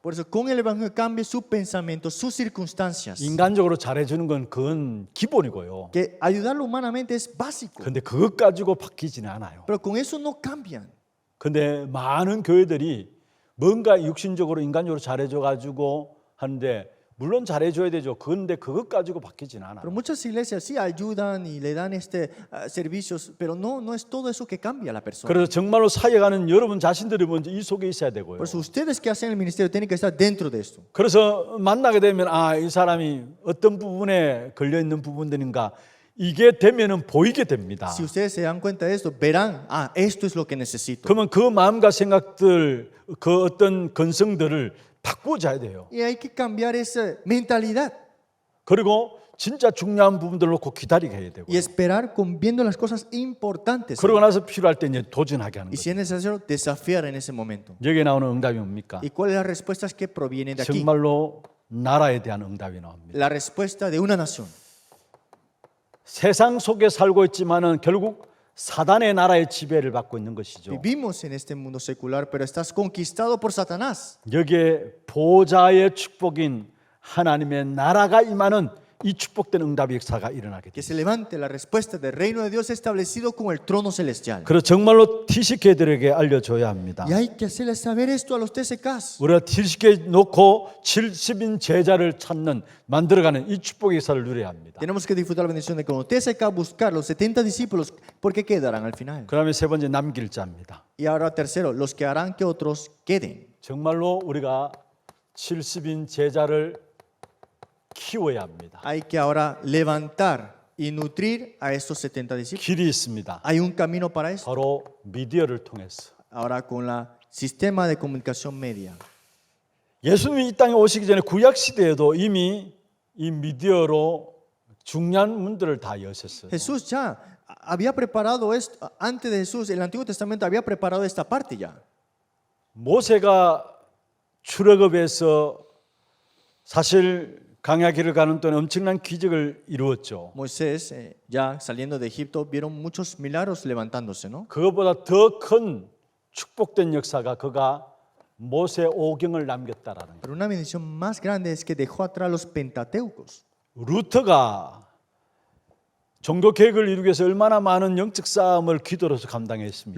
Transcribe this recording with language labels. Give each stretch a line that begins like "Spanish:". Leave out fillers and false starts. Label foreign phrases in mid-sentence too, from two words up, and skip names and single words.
Spanish: Por eso con el evangelio cambie su pensamiento, sus circunstancias.
Korean: 인간적으로 잘해주는 건 그건 기본이고요.
Spanish: Que ayudarlo humanamente es básico,
Korean: 근데 그것 가지고 바뀌지는 않아요.
Spanish: pero con eso no cambian.
Korean: 근데 많은 교회들이 뭔가 육신적으로 인간적으로 잘해줘 가지고 하는데 물론 잘해줘야 되죠. 그런데 그것 가지고 바뀌지는 않아요.
Spanish: Pero muchas iglesias sí ayudan y le dan servicios, pero no es todo eso que cambia a la persona.
Korean: 그래서 정말로 사역하는 여러분 자신들이 먼저 이 속에 있어야 되고요.
Spanish: Por eso ustedes que hacen el ministerio tienen que estar dentro de esto.
Korean: 그래서 만나게 되면 이 사람이 어떤 부분에 걸려 있는 부분들인가 이게 되면은 보이게 됩니다.
Spanish: Si ustedes se dan cuenta de esto, verán, esto es lo que necesito.
Korean: 그러면 그 마음과 생각들, 그 어떤 건성들을 바꾸어야 돼요.
Spanish: Y hay que cambiar esa mentalidad
Korean: 그리고 진짜 중요한 부분들을 놓고 기다리게 해야 되고.
Spanish: y esperar viendo las cosas importantes.
Korean: 그러고 나서 필요할 때 이제 도전하게 하는
Spanish: Y
Korean: 거죠.
Spanish: si es necesario, desafiar en ese momento.
Korean: 여기에 나오는 응답이 뭡니까?
Spanish: ¿Y cuáles son las respuestas que provienen de aquí?
Korean: 정말로 나라에 대한 응답이 나옵니다.
Spanish: La respuesta de una nación.
Korean: 세상 속에 살고 있지만은 결국 사단의 나라의 지배를 받고 있는 것이죠.
Spanish: Vivimos en este mundo secular, pero estás conquistado por Satanás.
Korean: 여기에 보좌의 축복인 하나님의 나라가 임하는 이 축복된 응답의 역사가 일어나게
Spanish: Que
Korean: 됩니다.
Spanish: se levante la respuesta del reino de Dios establecido como el trono celestial.
Korean: 그래서 정말로 TCK들에게 알려줘야 합니다.
Spanish: Y hay que hacerles saber esto a los TCKs.
Korean: 우리가 TCK 놓고 70인 제자를 찾는 만들어가는 이 축복의 역사를 누려야 합니다.
Spanish: Tenemos que disfrutar la bendición de que cuando TCK buscar los 70 discípulos, porque quedarán al final.
Korean: 그다음에 세 번째 남길 자입니다.
Spanish: Y ahora tercero, los que harán que otros queden.
Korean: 정말로 우리가 70인 제자를 키워야 합니다.
Spanish: Hay que ahora levantar y nutrir a estos 70 discípulos.
Korean: 길이 있습니다.
Spanish: Hay un camino para eso.
Korean: 바로 미디어를 통해서.
Spanish: Ahora con el sistema de comunicación media.
Korean: 예수님이 이 땅에 오시기 전에 구약 시대에도 이미 이 미디어로 중요한 문들을 다 여셨어요.
Spanish: Jesús ya había preparado esto, antes de Jesús, el Antiguo Testamento había preparado esta parte ya.
Korean: 모세가 출애굽에서 사실 강야 길을 가는 동안 엄청난 기적을 이루었죠.
Spanish: Moisés, ya saliendo de Egipto, vieron muchos milagros levantándose, ¿no?
Korean: 그것보다 더 큰 축복된 역사가 그가 모세 오경을 남겼다라는 거예요.
Spanish: Pero una bendición más grande es que dejó atrás los pentateucos.
Korean: 루터가 종교 개혁을 이루기 위해서 얼마나 많은 영적 싸움을 기도로서 감당했습니까?